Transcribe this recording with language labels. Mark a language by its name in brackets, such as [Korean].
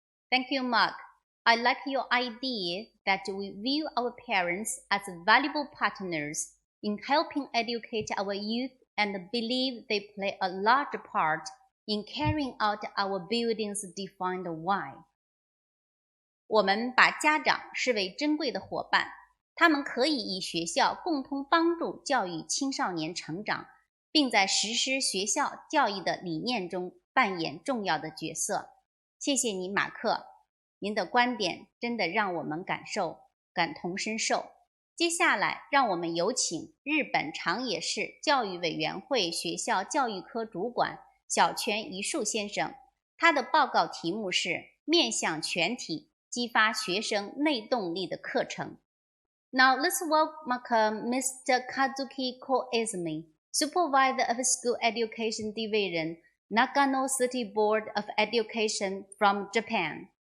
[English] Thank you, Mark. I like your idea that we view our parents as valuable partners in helping educate our youth and believe they play a large part in carrying out our building's defined why. [Chinese] 我们把家长视为珍贵的伙伴，他们可以以学校共同帮助教育青少年成长，并在实施学校教育的理念中扮演重要的角色。谢谢你，马克，您的观点真的让我们感同身受。接下来，让我们有请日本长野市教育委员会学校教育科主管小泉一树先生，他的报告题目是面向全体激发学生内动力的课程。 [English] Now let's welcome Mr. Kazuki Koizumi, Supervisor of School Education Division, Nagano City Board of Education from Japan.